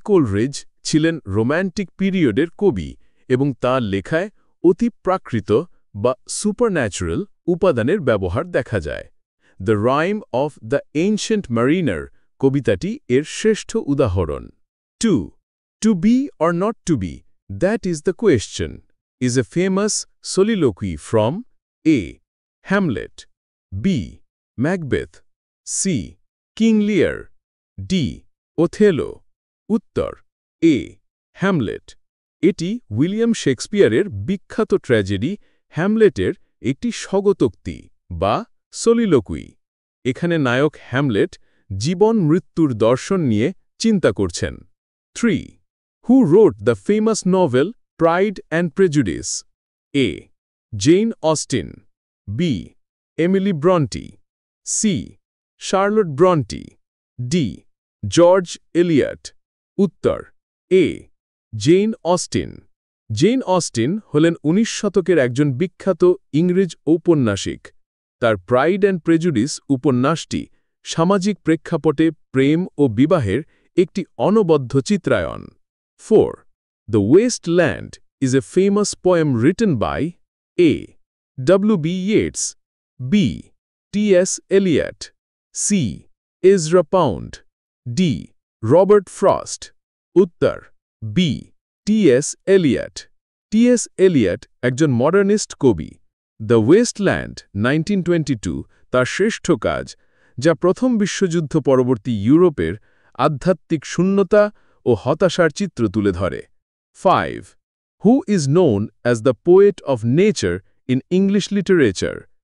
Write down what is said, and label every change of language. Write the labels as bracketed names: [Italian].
[Bangla] Coleridge ছিলেন romantic পিরিয়ডের কবি এবং তাঁর লেখায় অতি প্রাকৃত বা সুপারন্যাচুরাল উপাদানের ব্যবহার দেখা যায়। The rhyme of the ancient mariner কবিতাটি এর শ্রেষ্ঠ উদাহরণ। 2. [English] To be or not to be, that is the question, is a famous soliloquy from A. Hamlet, B. Macbeth, C. King Lear, D. Othello. [Bangla] উত্তর A. হ্যামলেট। এটি William শেক্সপিয়ারের বিখ্যাত tragedy হ্যামলেটের একটি স্বগতোক্তি বা soliloquy। এখানে নায়ক হ্যামলেট জীবন মৃত্যুর দর্শন নিয়ে চিন্তা করছেন। 3. [English] Who wrote the famous novel Pride and Prejudice? A. Jane Austen, B. Emily Bronte, C. Charlotte Bronte, D. George Eliot. [Bangla] উত্তর A. Gen Austin. Gen Austin হলেন ১৯ শতকের একজন বিখ্যাত ইংরেজ ঔপন্যাসিক। তার প্রাইড অ্যান্ড প্রেজুডিস উপন্যাসটি সামাজিক প্রেক্ষাপটে প্রেম ও বিবাহের একটি অনবদ্য চিত্রায়ন। 4. [English] The Waste Land is a famous poem written by A. W.B. Yeats, B. T.S. Eliot, C. Ezra Pound, D. Robert Frost. [Bangla] উত্তর B. T.S. Eliot. T.S. Eliot একজন মডার্নিস্ট কবি। দ্য ওয়েস্টল্যান্ড 1922 তার শ্রেষ্ঠ কাজ, যা প্রথম বিশ্বযুদ্ধ পরবর্তী ইউরোপের আধ্যাত্মিক শূন্যতা ও হতাশার চিত্র তুলে ধরে। 5. [English] Who is known as the poet of nature in English literature?